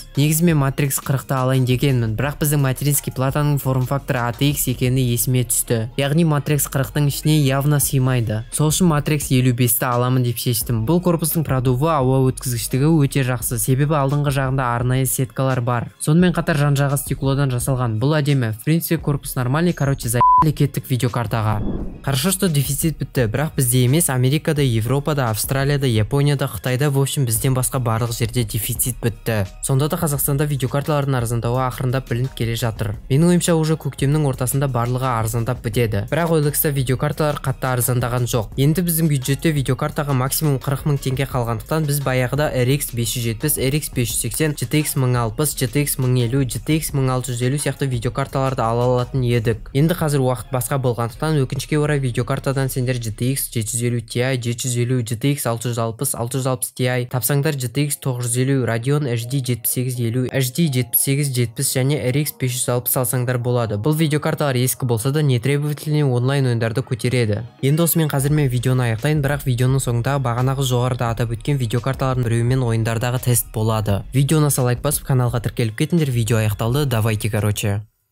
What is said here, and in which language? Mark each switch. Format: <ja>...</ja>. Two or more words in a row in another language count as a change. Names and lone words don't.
<kk>Негізі мен Matrix 40-ты алайын дегенмін, бірақ біздің материнский платаның форм-факторы ATX екені есіме түсті. Яғни Matrix 40-тың ішіне явно сыймайды. Сол үшін Matrix 55-ті аламын деп шештім. Бұл корпустың продувы, ауа өткізгіштігі өте жақсы, себебі алдыңғы жағында арнайы сеткалар бар. Сонымен қатар жан-жағы стеклодан жасалған. Бұл әдемі.</kk> <ru>В принципе, корпус нормальный, короче, за**ли</ru> <kk>кеттік видеокартаға.</kk> <ru>Хорошо, что дефицит</ru> <kk>бітті, бірақ бізде емес, Америкада, Европада, Австралияда, Японияда, Қытайда,</kk> <ru>в общем,</ru> <kk>бізден басқа барлық жерде дефицит бітті. Сонда да Қазақстанда видеокарталардың арзандауы ақырындап білініп келе жатыр. Менің ойымша уже көктемнің ортасында барлығы арзандап бітеді. Бірақ OLX-та видеокарталар қатты арзандаған жоқ. Енді біздің бюджетте видеокартаға максимум 40 000 теңге қалғандықтан біз баяғыда RX 570, RX 580, GTX 1060, GTX 1050, GTX 1650 сияқты видеокарталарды ала алатын едік. Енді қазір уақыт басқа болғандықтан өкінішке орай видеокартадан сендер GTX 750 Ti, 750, GTX 660, 660 Ti тапсаңдар GTX 950, Radeon HD 7850, HD 7870 және RX 560 алсаңдар болады. Бұл видеокарталар ескі болса да нетребовательный онлайн ойындарды көтереді. Енді осымен қазір мен видеоны аяқтайын, бірақ видеоның соңында бағанағы жоғарыда атап өткен видеокарталардың біреуімен ойындардағы тест болады. Видеоны лайк басып каналға тіркеліп кетіңдер. Видео аяқталды,</kk> <ru>давайте короче.</ru>